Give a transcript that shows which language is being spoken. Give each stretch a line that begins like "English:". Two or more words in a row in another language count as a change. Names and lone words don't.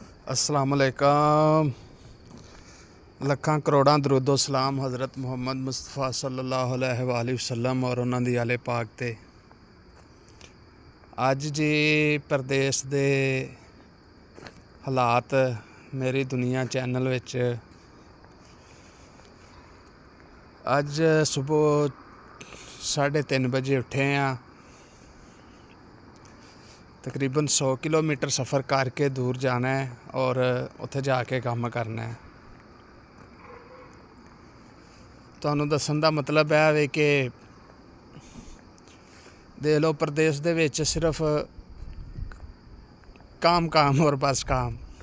Arabic: السلام عليكم.
Punjabi: لکھاں کروڑاں درود و سلام حضرت محمد مصطفیٰ
Arabic: صلى الله عليه وسلم
Punjabi: اور اونہاں دی آلِ پاک تے. اج جی پردیس دے حالات میری دنیا چینل وچ اج صبح 3:30 بجے اٹھے ہاں. تقریباً 100 کلومیٹر سفر کر کے دور جانا ہے اور اوتھے جا کے کم کرنا ہے. تہانوں دسن دا مطلب ہے کہ دیکھ لو پردیس دے وچ صرف کم اور بس کم.